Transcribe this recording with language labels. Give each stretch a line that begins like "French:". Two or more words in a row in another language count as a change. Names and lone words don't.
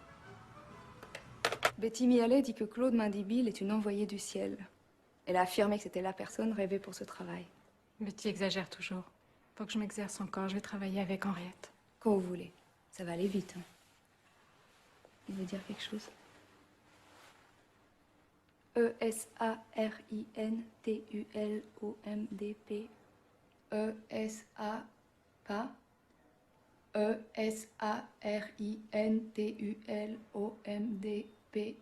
French: Betty Mialet dit que Claude Mindibile est une envoyée du ciel. Elle a affirmé que c'était la personne rêvée pour ce travail. Betty exagère toujours. Faut que je m'exerce encore, je vais travailler avec Henriette. Quand vous voulez. Ça va aller vite. Hein. Il veut dire quelque chose? E-S-A-R-I-N-T-U-L-O-M-D-P. E-S-A... pas. E-S-A-R-I-N-T-U-L-O-M-D-P.